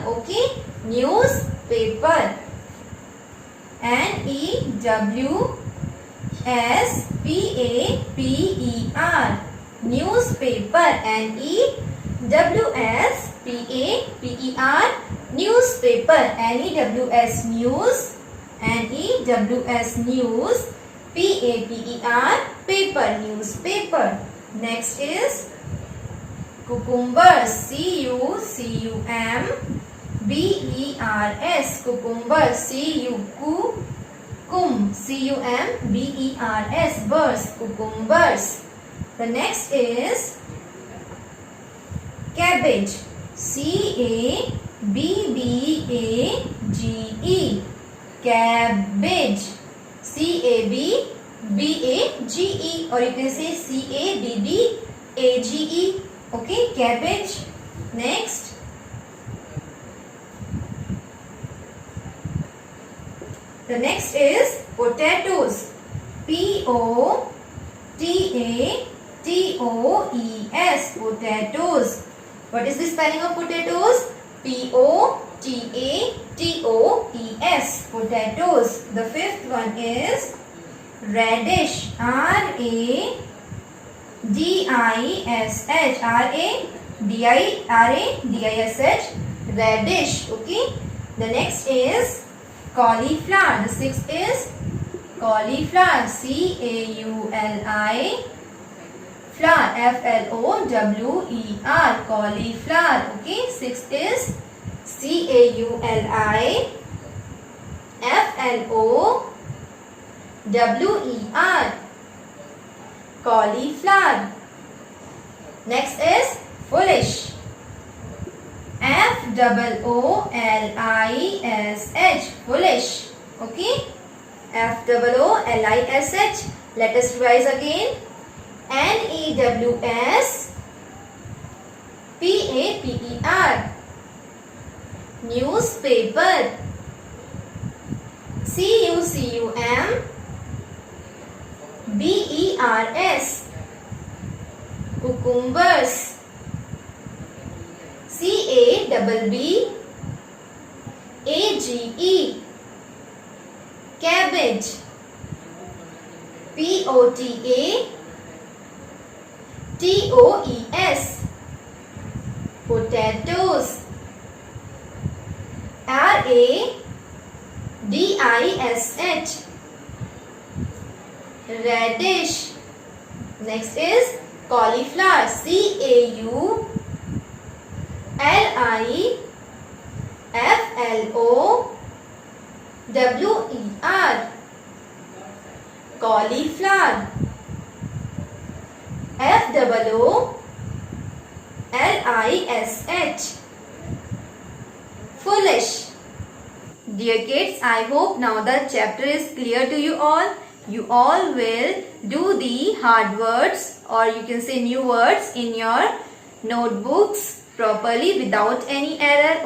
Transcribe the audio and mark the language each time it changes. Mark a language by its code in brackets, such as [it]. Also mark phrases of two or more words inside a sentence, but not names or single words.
[en] Okay, newspaper. Newspaper. Newspaper. Newspaper. Newspaper, N-E-W-S, news, N-E-W-S, news, P-A-P-E-R, paper, newspaper. Next is cucumber, C-U-C-U-M-B-E-R-S, cucumber, C-U-C-U-M-B-E-R-S, birds, cucumbers. The next is cabbage, C-A-B-B-A-G-E, cabbage, C-A-B-B-A-G-E, or you can say C-A-B-B-A-G-E. Okay, cabbage. Next, the next is potatoes, P-O-T-A-T-O-E-S, potatoes. What is the spelling of potatoes? P-O-T-A-T-O-E-S, potatoes. The fifth one is radish, R-A-D-I-S-H, R-A-D-I-S-H, radish. Okay. The next is cauliflower. The sixth is cauliflower, C-A-U-L-I, flower, F-L-O-W-E-R, cauliflower. Okay. Sixth is C-A-U-L-I-F-L-O-W-E-R, cauliflower. Next is foolish, F-O-O-L-I-S-H, foolish. Okay. F-O-O-L-I-S-H. Let us revise again. N-E-W-S P-A-P-E-R, newspaper, C-U-C-U-M-B-E-R-S, cucumbers, C-A-B-B-A-G-E, cabbage, P-O-T-A-T-O-E-S, potatoes, R-A-D-I-S-H, radish. Next is cauliflower, C-A-U-L-I-F-L-O-W-E-R, cauliflower. F-O-O-L-I-S-H, foolish. Dear kids, I hope now the chapter is clear to you all. You all will do the hard words, or you can say new words, in your notebooks properly without any error.